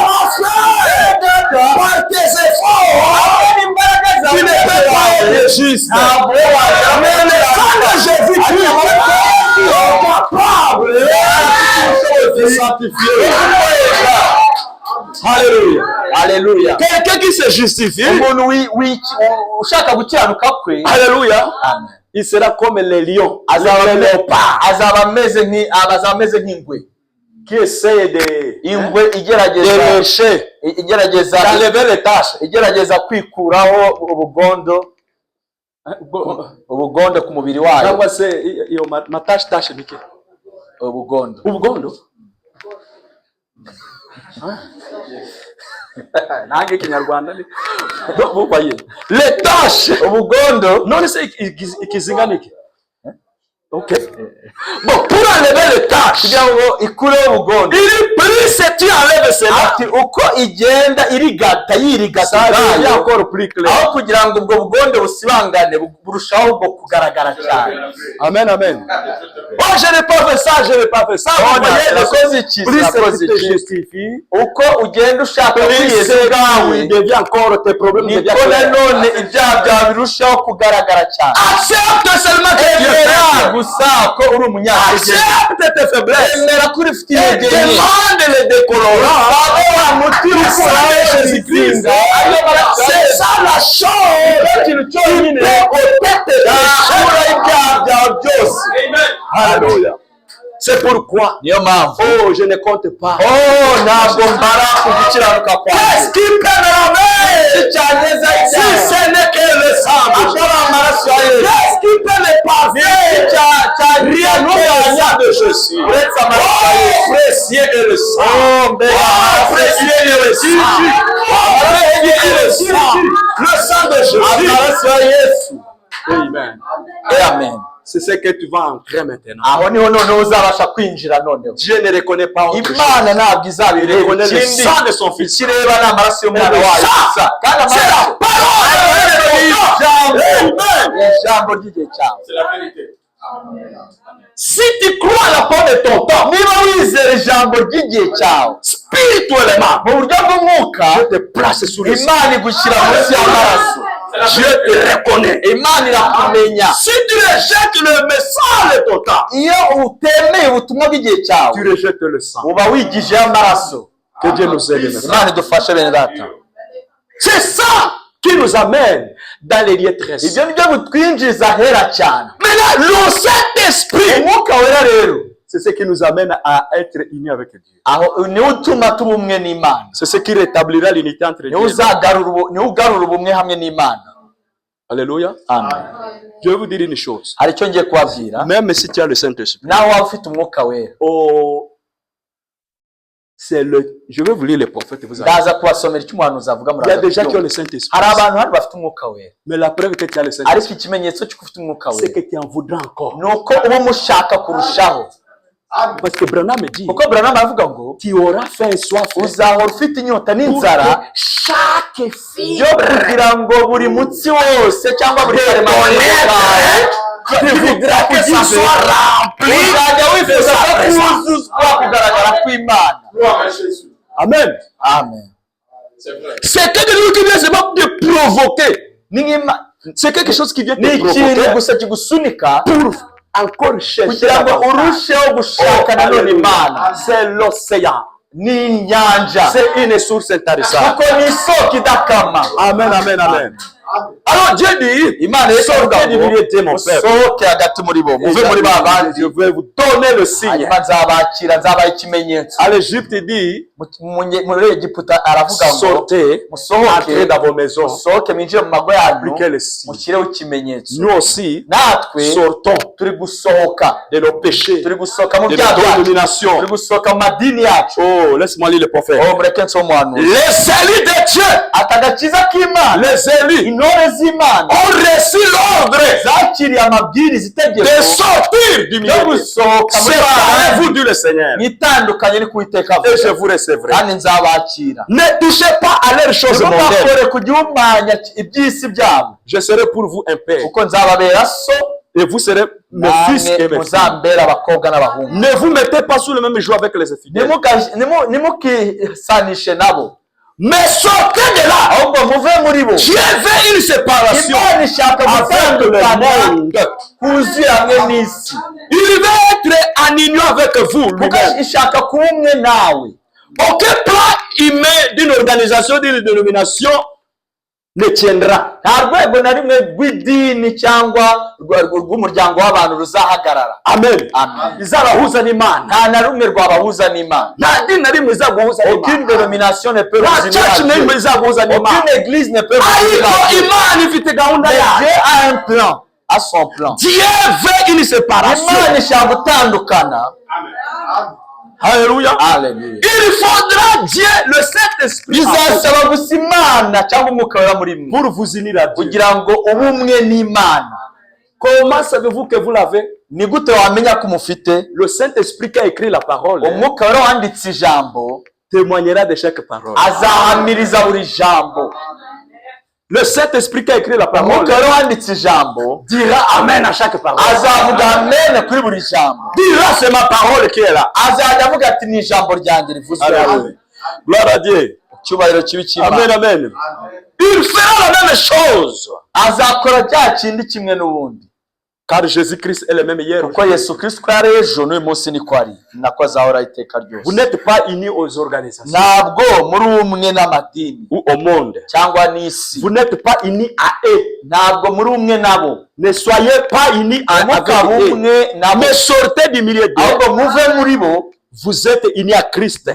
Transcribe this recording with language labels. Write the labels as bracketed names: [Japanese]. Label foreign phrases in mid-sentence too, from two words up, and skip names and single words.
[French] Par tes efforts, tu ne peux pas être juste. Mais le sang de Jésus-Christ est capable de sanctifier. Alléluia. [Kinyarwanda] Haleluya. [French] Quelqu'un qui se justifie, [Kinyarwanda] Umuntu ushaka gukiranuka kwe, [French] alléluia, amen, il sera comme les lions, [Kinyarwanda] azaba ameze nk'ingwe [French] qui essaie de [Kinyarwanda] ingwe igerageza [French] d'enlever les tâches. [Kinyarwanda] igerageza kwikuraho ubugondo ku mubiri wayo. Cyangwa se iyo matashe bike ubugondo nange ikinyarwanda ni vubaye [French] les tâches [Kinyarwanda] ubugondo none se ikizinganike. [French] Ok. Bon, pour enlever les tâches, il plus tu enlèves cela, [Kinyarwanda] uko igenda yirigata [French] encore plus clair. [Kinyarwanda] Aho kugira ngo ubwo bugondo busibangane burushaho bwo kugaragara cyane. [French] Amen, amen. Oh, je n'ai pas fait ça, je n'ai pas fait ça. Plus tu te justifies, [Kinyarwanda] uko ugenda ushaka kwiyeza [French] il devient encore tes problèmes deviennent [Kinyarwanda] none ibyaha byawe birushaho kugaragara cyane. [French] Accepte seulement que Dieu est [Kinyarwanda] gusa ko uri umunyantege. [French] Accepte tes faiblesses. [Kinyarwanda] Emera kuri ufite intege nke. [French] Demande les décolorants. C'est ça la chose qui peut ôter tes péchés. Alléluia. C'est pourquoi, [Kinyarwanda] niyo mpamvu, [French] oh, je ne compte pas. [Kinyarwanda] Oh, ntabwo mbara kugukiranuka kwawe. [French] Qu'est-ce qui peut me ramener? Si ce n'est que le sang. Qu'est-ce qui peut me passer? Rien que le sang de Jésus. Oh, précieux est le sang. Oh, précieux est le sang. Le sang de Jésus. Amen. Amen. C'est ce que tu vas entrer maintenant. [Kinyarwanda] Aho niho none uzabasha kwinjira noneho. [French] Dieu ne reconnaît pas autre chose. [Kinyarwanda] Imana ntabwo izabireba [French] reconnaît le sang de son fils. [Kinyarwanda] Kireba n'amaraso y'umwana wayo. [French] C'est la parole. [Kinyarwanda] Ijambo ry'igihe cyawe. [French] C'est la vérité. Si tu crois à la parole de ton temps, [Kinyarwanda] niba wizera ijambo ry'igihe cyawe [French] spirituellement, [Kinyarwanda] mu buryo bw'umwuka, [French] je te place sous le sang. [Kinyarwanda] Imana igushyira munsi y'amaraso. [French] Dieu te reconnaît. [Kinyarwanda] Imana irakumenya. [French] Si tu rejettes le message de ton temps, [Kinyarwanda] iyo utemeye ubutumwa bw'igihe cyawe, [French] tu rejettes le sang. [Kinyarwanda] uba wigijeho amaraso. [French] Que Dieu nous aide. [Kinyarwanda] Imana idufashe bene data. [French] C'est ça qui nous amène dans les lieux très saints. [Kinyarwanda] Ibyo nibyo bitwinjiza ahera cyane. [French] Maintenant, le Saint-Esprit, [Kinyarwanda] umwuka wera rero, [French] c'est ce qui nous amène à être unis avec Dieu. [Kinyarwanda] Aho niwe utuma tuba umwe n'Imana. [French] C'est ce qui rétablira l'unité entre Dieu. [Kinyarwanda] Niwe ugarura ubumwe hamwe n'Imana. [French] Alléluia. Amen. Je vais vous dire une chose. [Kinyarwanda] Hari icyo ngiye kubabwira. [French] Même si tu as le Saint-Esprit. [Kinyarwanda] Nawe waba ufite umwuka wera. [French] Oh, c'est le. Je vais vous lire les prophètes. Vous allez. [Kinyarwanda] Ndaza kubasomera icyo umuhanuzi avuga muri. [French] Il y a des gens qui ont le Saint-Esprit. [Kinyarwanda] Hari abantu hano bafite umwuka wera. [French] Mais la preuve que tu as le Saint-Esprit. [Kinyarwanda] Ariko ikimenyetso cy'uko ufite umwuka wera, [French] c'est que tu en voudras encore. [Kinyarwanda] Nuko uba mushaka kurushaho. [French] Parce que Branham me dit. [Kinyarwanda] Kuko Branham avuga ngo [French] tu auras faim et soif. [Kinyarwanda] Uzahora ufite inyota n'inzara. [French] Chaque fille. [Kinyarwanda] Yo kugira ngo buri mutsi wose cyangwa buri karemano [French] tu voudras que ça soit rempli. [Kinyarwanda] Uzajya wifuza ko kuzuzwa kugaragara kw'Imana. [French] Amen. Amen. C'est quelque chose qui vient seulement te provoquer. C'est quelque chose qui vient te provoquer. [Kinyarwanda] Gusa kigusunika [French] pour encore chercher. [Kinyarwanda] Kugira ngo urusheho gushaka nanone Imana. [French] C'est l'océan. [Kinyarwanda] N'inyanja. [French] C'est une source intéressante. [Kinyarwanda] Kuko ni isoko idakama. [French] Amen, amen, amen. Alors Dieu dit, [Kinyarwanda] Imana [French] sortez du milieu de mon peuple. [Kinyarwanda] Sohoke hagati muri bo. Muve muri ba bandi. [French] Je vais vous donner le signe. [Kinyarwanda] Nzabakira, nzabaha ikimenyetso. [French] À l'Égypte dit, [Kinyarwanda] muri Egiputa aravuga ngo [French] sortez, entrez dans vos maisons. [Kinyarwanda] Sohoke mwinjire mu mago yanyu. [French] Appliquez le signe. [Kinyarwanda] Mushyireho ikimenyetso. [French] Nous aussi, [Kinyarwanda] natwe [French] sortons [Kinyarwanda] turi gusohoka [French] de nos péchés, [Kinyarwanda] turi gusohoka mu [French] de [Kinyarwanda] byaha [French] nos dominations. [Kinyarwanda] Turi gusohoka mu madini yacu. [French] Oh, laisse-moi lire le prophète. [Kinyarwanda] Oh, mureke nsome umuhanuzi. [French] Les élus de Dieu, [Kinyarwanda] atagakiza k'Imana, [French] les élus, [Kinyarwanda] intore z'Imana [French] ont reçu l'ordre [Kinyarwanda] zakiriye amabwiriza itegeko [French] de sortir du milieu [Kinyarwanda] yo [French] d'eux. [Kinyarwanda] gusohoka muri [French] Séparez-vous, dit le Seigneur, [Kinyarwanda] mwitandukanye ni kuwiteka [French] et je [Kinyarwanda] avuga [French] vous recevrai. [Kinyarwanda] kandi nzabakira. [French] Ne touchez pas à leurs choses mondaines. [Kinyarwanda] ntimugakore ku gihumanya iby'isi byabo, [French] Je serai pour vous un père, [Kinyarwanda] kuko nzababera so [French] et vous serez mes fils et [Kinyarwanda] namwe [French] mes filles. [Kinyarwanda] muzambera abakobwa n'abahungu. [French] Ne vous mettez pas sous le même joug avec les infidèles, [Kinyarwanda] ntimukisanishe nabo, [French] mais sortez de là. [Kinyarwanda] ahubwo muve muri bo. [French] Dieu veut une séparation [Kinyarwanda] Imana ishaka [French] avec le [Kinyarwanda] gutandukana [French] monde. [Kinyarwanda] kuzuye hamwe n'isi, [French] Il veut être en union avec vous [Kinyarwanda] kuko [French] lui-même. [Kinyarwanda] ishaka kuba umwe nawe. [French] Aucun plan humain d'une organisation, d'une dénomination ne tiendra. [Kinyarwanda] Nta rwego na rimwe rw'idini cyangwa rw'umuryango w'abantu ruzahagarara. Amen. Amen. Izabahuza n'Imana. Nta na rumwe rwabahuza n'Imana. Nta dini na rimwe izaguhuza [French] Aucune [Kinyarwanda] n'Imana. [French] dénomination ne peut [Kinyarwanda] Nta [French] vous [Kinyarwanda] church na rimwe [French] unir. [Kinyarwanda] izaguhuza n'Imana. [French] Aucune église ne peut vous [Kinyarwanda] Ariko [French] unir. [Kinyarwanda] Imana ifite gahunda [French] Mais [Kinyarwanda] yayo. [French] Dieu a un plan, a son plan. Dieu veut une séparation. [Kinyarwanda] Imana ishaka gutandukana. [French] Alléluia. [Kinyarwanda] Hallelujah. [French] Il faudra Dieu, le Saint-Esprit, [Kinyarwanda] Bizasaba gusa Imana cyangwa umwuka wera muri mwe [French] pour vous unir à Dieu. [Kinyarwanda] kugira ngo ube umwe n'Imana. [French] Comment savez-vous que vous l'avez? [Kinyarwanda] Ni gute wamenya ko umufite? [French] Le Saint-Esprit qui a écrit la parole [Kinyarwanda] Umwuka wera wanditse ijambo [French] témoignera de chaque parole. [Kinyarwanda] azahamiriza buri jambo. [French] Le Saint-Esprit qui a écrit la parole [Kinyarwanda] Umwuka wera wanditse ijambo [French] dira Amen à chaque parole. [Kinyarwanda] azavuga amen kuri buri jambo. [French] Dira c'est ma parole qui est là. [Kinyarwanda] Azajya avuga ati ni ijambo ryanjye rivuzwe. [French] Alléluia. Gloire à Dieu. [Kinyarwanda] Icyubahiro kibi cy'Imana. [French] Amen, amen. Il fera la même chose. [Kinyarwanda] Azakora cya kindi kimwe n'ubundi, [French] Car Jésus-Christ est le même hier. [Kinyarwanda] kuko Yesu Kristo ko yari ejo n'uyu munsi niko ari, nako azahora iteka [French] Vous [Kinyarwanda] ryose. [French] n'êtes pas unis aux organisations [Kinyarwanda] Ntabwo muri umwe n'amadini [French] ou au monde. [Kinyarwanda] cyangwa n'isi. [French] Vous n'êtes pas unis à eux. [Kinyarwanda] Ntabwo muri umwe nabo. [French] Ne soyez pas unis avec [Kinyarwanda] Mukaba [French] eux. [Kinyarwanda] umwe nabo, [French] Mais sortez du milieu d'eux. [Kinyarwanda] ahubwo muve muri bo. [French] Vous êtes unis à Christ.